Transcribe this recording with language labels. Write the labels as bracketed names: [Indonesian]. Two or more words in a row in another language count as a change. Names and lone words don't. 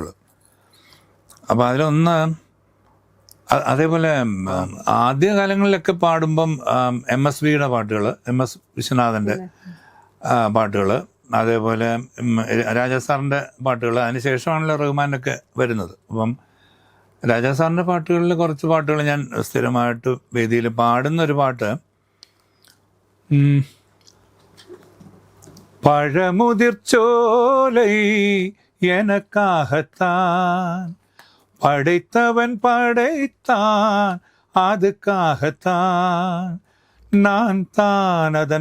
[Malayalam] അപ്പം അതിലൊന്ന്, അതേപോലെ ആദ്യകാലങ്ങളിലൊക്കെ പാടുമ്പം MSVയുടെ പാട്ടുകൾ, MS വിശ്വനാഥൻ്റെ പാട്ടുകൾ, അതേപോലെ രാജാ സാറിൻ്റെ പാട്ടുകൾ, അതിനുശേഷമാണല്ലോ റഹ്മാനൊക്കെ വരുന്നത്. അപ്പം രാജാ സാറിൻ്റെ പാട്ടുകളിൽ കുറച്ച് പാട്ടുകൾ ഞാൻ സ്ഥിരമായിട്ട് വേദിയിൽ പാടുന്നൊരു പാട്ട്, [Tamil] பழமுதிர்ச்சோலை எனக்காகத்தான் படைத்தவன் படைத்தான் அதுக்காகத்தான் நான் தான் அதன்